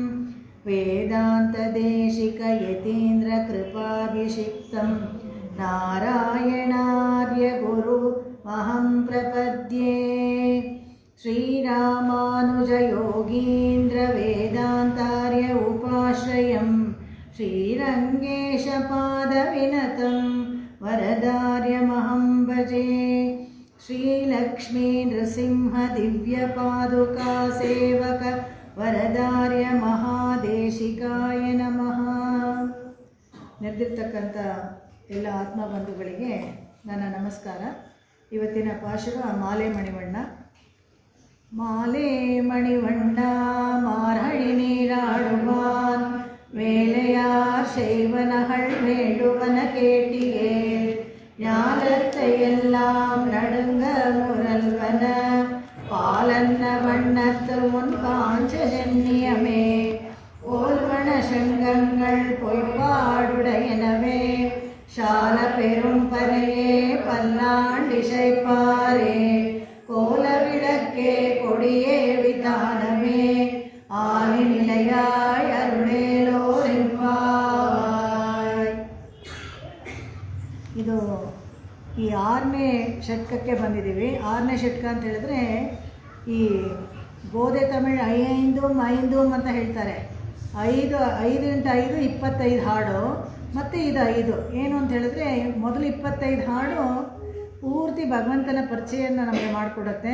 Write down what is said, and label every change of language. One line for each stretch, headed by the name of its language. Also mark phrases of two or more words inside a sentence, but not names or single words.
Sanskrit: वेदान्तदेशिकयतीन्द्रकृपाभिषिक्तं नारायणार्यगुरुमहं प्रपद्ये श्रीरामानुजयोगीन्द्रवेदान्तार्य उपाश्रयं श्रीरङ्गेशपादविनतं वरदार्यमहं भजे श्रीलक्ष्मीनृसिंहदिव्यपादुकासेवक वरदार्य महादेशिकाय नमः.
Kannada: ನೆರೆದಿರ್ತಕ್ಕಂಥ ಎಲ್ಲ ಆತ್ಮಬಂಧುಗಳಿಗೆ ನನ್ನ ನಮಸ್ಕಾರ. ಇವತ್ತಿನ ಪಾಶುರ ಮಾಲೆ ಮಣಿವಣ್ಣ.
Tamil: மாலே மணிவண்ணா மார்கழி நீராடுவான் வேலையார் செய்வனகள் வேண்டுவன கேட்டியே ஞானத்தை எல்லாம் நடுங்க முரல்வன பாலன்ன வண்ணத்து முன் காஞ்சஜன்யமே ஓல்வன சங்கங்கள் பொய்ப்பாடுடையனவே சால பெரும் பறையே பல்லாண்டிசைப்பாரே கோல விளக்கே கொடியே விதானமே ஆதி நிலையாய் ಅರುಳೇಲೋರೆಂಬಾಯ್.
Kannada: ಇದು ಈ 6ನೇ ಷಟ್ಕಕ್ಕೆ ಬಂದಿದ್ದೀವಿ. 6ನೇ ಷಟ್ಕ ಅಂತ ಹೇಳಿದ್ರೆ ಈ ಗೋದೆ ತಮಿಳ್ 5 ಅಂತ ಹೇಳ್ತಾರೆ. 5 × 5 25 ಹಾಡು ಮತ್ತು ಇದು 5 ಏನು ಅಂತ ಹೇಳಿದ್ರೆ ಮೊದಲು 25 ಹಾಡು ಪೂರ್ತಿ ಭಗವಂತನ ಪರಿಚಯನ ನಮಗೆ ಮಾಡಿಕೊಡುತ್ತೆ.